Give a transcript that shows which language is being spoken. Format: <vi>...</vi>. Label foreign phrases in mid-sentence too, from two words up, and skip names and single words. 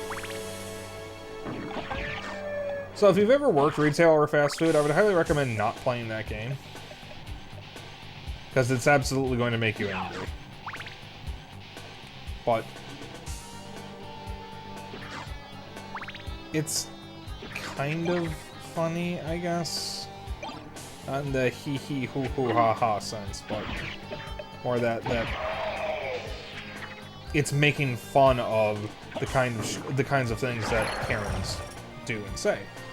<en>So if you've ever worked retail or fast food, I would highly recommend not playing that game. Because it's absolutely going to make you angry. But it's kind of funny, I guess. Not in the hee hee hoo hoo ha ha sense, but more that it's making fun of the kinds of things that Karens do and say.</en>